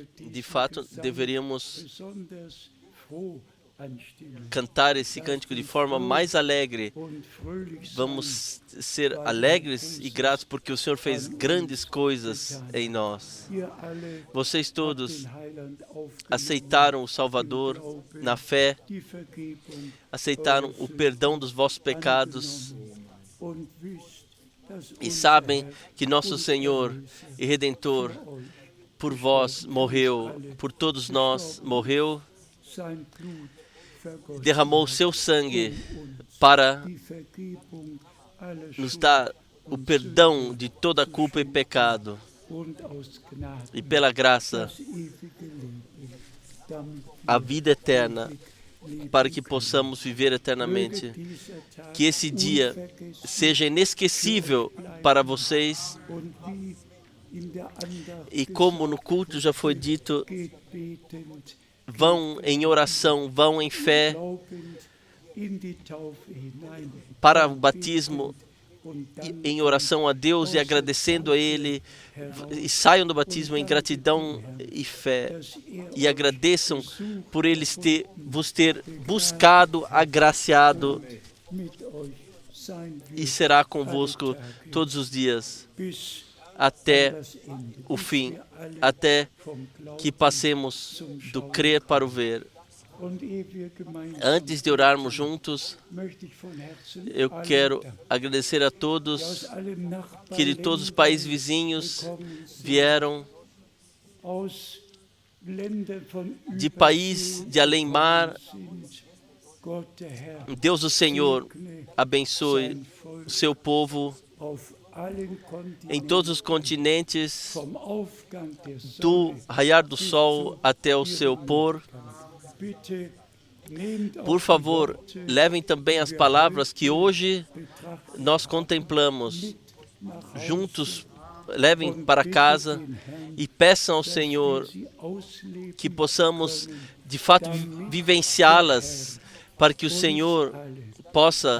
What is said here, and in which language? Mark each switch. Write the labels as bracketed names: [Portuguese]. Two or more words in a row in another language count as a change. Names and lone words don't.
[Portuguese] De [German] diesen [Portuguese] fato, [German] Gesang [Portuguese] deveríamos [German] besonders froh anstimmen [Portuguese] cantar esse cântico de forma mais alegre. [German] und fröhlich sein. [Portuguese] Vamos ser alegres e gratos porque o Senhor fez grandes coisas em nós. [German] Ihr alle [Portuguese] Vocês todos [German] den Heiland aufgenommen, [Portuguese] aceitaram o Salvador na fé, [German] die Vergebung [Portuguese] aceitaram o perdão dos vossos pecados [German] und wisst, dass [Portuguese] e [German] unser [Portuguese] sabem [German] Herr [Portuguese] que nosso Senhor e Redentor por vós morreu, por todos nós morreu, [German] sein Blut vergossen [Portuguese] derramou o seu sangue para [German] die Vergebung aller [Portuguese] nos [German] Schuld [Portuguese] dar o perdão de toda culpa e pecado. [German] und aus Gnade [Portuguese] E pela graça, [German] das ewige Leben, damit [Portuguese] a vida eterna, [German] leben [Portuguese] para que possamos viver eternamente. [German] dieser Tag [Portuguese] Que esse dia [German] unvergessen [Portuguese] seja inesquecível para vocês. [German] und wie in der Andacht [Portuguese] E como no culto já foi dito, [German] geht betend, [Portuguese] vão em oração, vão em fé [German] glaubend in die Taufe hinein [Portuguese] para o batismo, [German] und [Portuguese] e [German] dann [Portuguese] em oração a Deus e agradecendo a Ele, e saiam do batismo em gratidão e fé, [German] dass er [Portuguese] e agradeçam por eles vos ter buscado, agraciado, [German] mit euch sein [Portuguese] e [German] wird [Portuguese] será convosco todos os dias, [German] bis [Portuguese] até [German] das Ende. [Portuguese] o fim, até [German] Vom Glauben [Portuguese] que passemos do crer para o ver. [German] und ehe wir gemeinsam [Portuguese] Antes de orarmos juntos, [German] möchte ich von Herzen [Portuguese] eu [German] allen [Portuguese] quero [German] danken, [Portuguese] agradecer a [German] aus [Portuguese] todos [German] allen [Portuguese] que de todos os países vizinhos [German] gekommen sind, [Portuguese] vieram, [German] aus Ländern von [Portuguese] de país de além-mar. [German] sind. Gott, der Herr, [Portuguese] Deus o Senhor [German] segne [Portuguese] abençoe [German] sein Volk [Portuguese] o seu povo [German] auf allen [Portuguese] em [German] Kontinenten, [Portuguese] todos os continentes, [German] vom Aufgang der [Portuguese] do [German] Sonne. [Portuguese] raiar do sol até o seu pôr. [German] Bitte nehmt [Portuguese] Por [German] auch [Portuguese] favor, [German] die Worte, [Portuguese] levem também as palavras que hoje [German] betrachtet [Portuguese] nós contemplamos [German] nach Hause, [Portuguese] juntos, levem para casa e peçam ao Senhor [German] sie ausleben [Portuguese] que possamos de fato vivenciá-las, para que o Senhor possa